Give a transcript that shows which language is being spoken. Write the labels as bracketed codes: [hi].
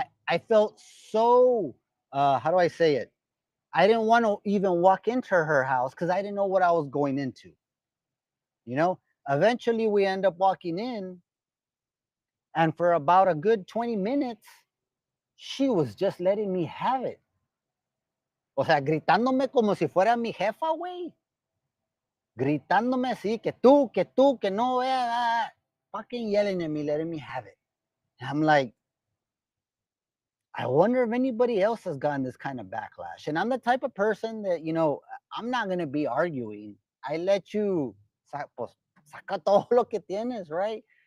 [en] I felt so, how do I say it? I didn't want to even walk into her house because I didn't know what I was going into. You know, eventually we end up walking in, and for about a good 20 minutes, she was just letting me have it. [es] O sea, gritándome como si fuera mi jefa, güey. Gritándome así, que no vea. [en] Fucking yelling at me, letting me have it. And I'm like, I wonder if anybody else has gotten this kind of backlash. And I'm the type of person that, I'm not going to be arguing. I let you, pues, saca todo lo que tienes, right?